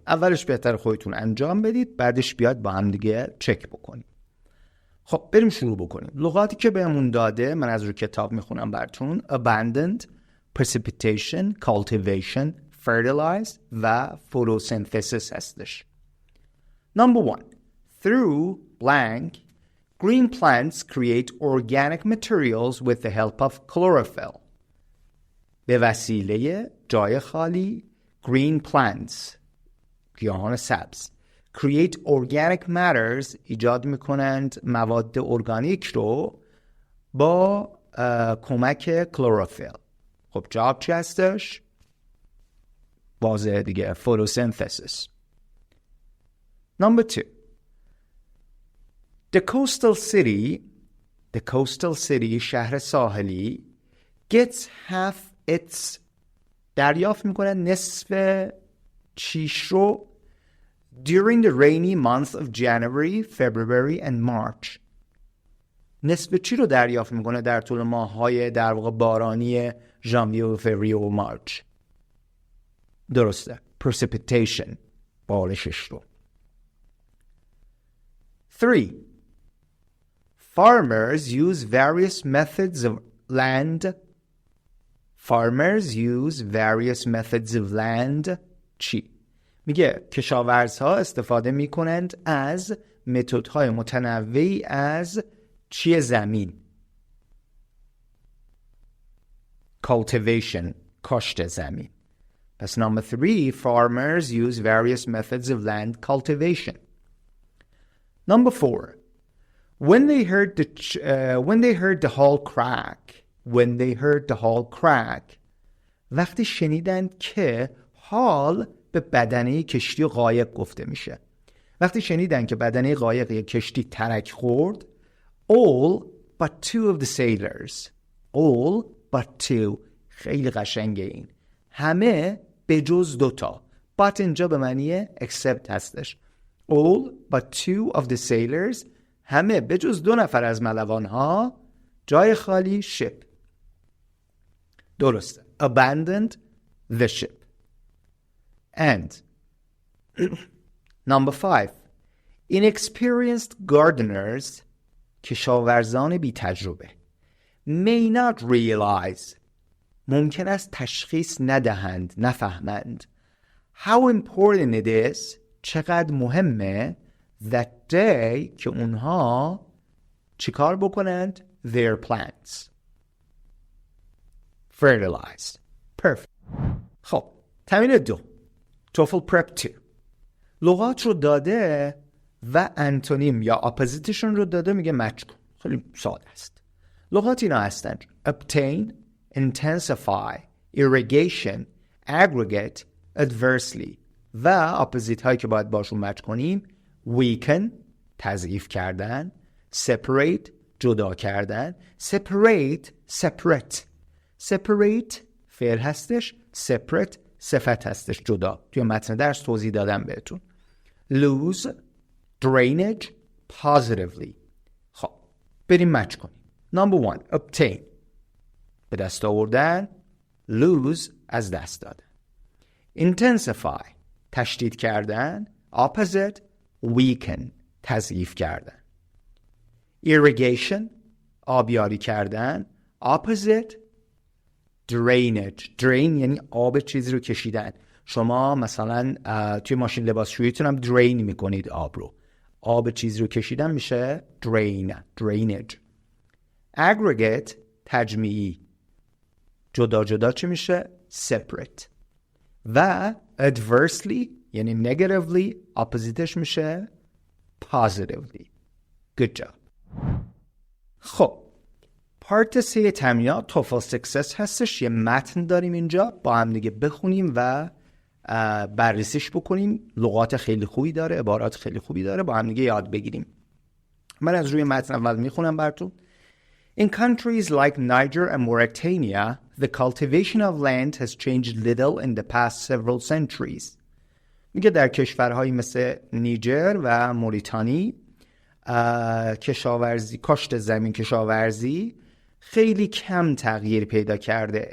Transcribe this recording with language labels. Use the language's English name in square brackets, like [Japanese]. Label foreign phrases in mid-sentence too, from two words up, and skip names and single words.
[Persian] اولش بهتر خودتون انجام بدید، بعدش بیاد با هم دیگه چک بکنیم. خب بریم شروع بکنیم. لغاتی که بهمون داده من از روی کتاب میخونم براتون. [English] abundant، precipitation، cultivation، fertilize و photosynthesis هستش. Number 1. Through blank, green plants create organic materials with the help of chlorophyll. [Persian] به وسیله جای خالی [English] green plants، [Persian] گیاهان سبز، [English] create organic matters، [Persian] ایجاد میکنند مواد ارگانیک رو با کمک کلروفیل. خب جواب چی هستش؟ واژه دیگه، [English] photosynthesis. Number 2. The coastal city [Persian] شهر ساحلی [English] gets half its، [Persian] دریافت میکنه نصف چیش رو [English] during the rainy month of January, February and March. [Persian] نصف چی رو دریافت میکنه در طول ماه‌های در واقع بارانی ژانویه و فوریه و مارچ؟ درسته، precipitation، بارشش رو. 3. [English] Farmers use various methods of land. Farmers use various methods of land. [Persian] چی؟ میگه کشاورزها استفاده میکنند از متدهای متنوعی از چی زمین؟ Cultivation، کاشت زمین. [English] پس number 3, farmers use various methods of land cultivation. Number 4, when they heard the hull crack, [Persian] وقتی شنیدند که حال به بدنه کشتی قایق گفته میشه. وقتی شنیدند که بدنه قایق یک کشتی ترک خورد، [English] all but 2 of the sailors. all but 2. [Persian] خیلی قشنگه این. همه به جز 2 تا. but اینجا به معنی except هستش. [English] all but 2 of the sailors. [Persian] همه به جز 2 نفر از ملوانها. جای خالی ship. درسته. [English] abandoned the ship. And number 5, inexperienced gardeners, [Persian] کشاورزان بی تجربه, [English] may not realize, [Persian] ممکن است تشخیص ندهند, نفهمند, [English] how important it is, [Persian] چقدر مهمه, [English] that they, [Persian] که اونها چیکار بکنند, [English] their plants. Fertilize. Perfect. [Persian] خب تمرین 2, TOEFL Prep 2. لغات رو داده و انتونیم یا اپوزیتشون رو داده, میگه مچ کن. خیلی ساده است. لغات اینا هستن: [English] obtain, intensify, irrigation, aggregate, adversely. [Persian] و اپوزیت هایی که باید باشون مچ کنیم: weaken، تضعیف کردن، separate، جدا کردن، separate فعل هستش، separate صفت هستش، جدا. توی متن درس توضیح دادم بهتون. [English] lose، drainage، positively. [Persian] خب بریم مچ کنیم. [English] number 1, obtain، [Persian] به دست آوردن، lose، از دست دادن. intensify، تشدید کردن، opposite، weaken، تضعیف کردن. irrigation، آبیاری کردن، opposite، drainage. drain یعنی آب چیزی رو کشیدن. شما مثلا توی ماشین لباسشوییتون هم drain میکنید آب رو. آب چیزی رو کشیدن میشه drainage. aggregate، تجمیعی. جدا جدا چی میشه؟ separate. و adversely یعنی negatively، اپوزیتش میشه positively. [English] good job. [Persian] خب پارت 3 تمرینات TOEFL Success هستش. یه متن داریم اینجا، با هم دیگه بخونیم و بررسیش بکنیم. لغات خیلی خوبی داره، عبارات خیلی خوبی داره، با هم دیگه یاد بگیریم. من از روی متن اول میخونم براتون. [English] In countries like Niger and Mauritania, the cultivation of land has changed little in the past several centuries. [Persian] میگه در کشورهایی مثل نیجر و موریتانی کاشت زمین، کشاورزی خیلی کم تغییر پیدا کرده.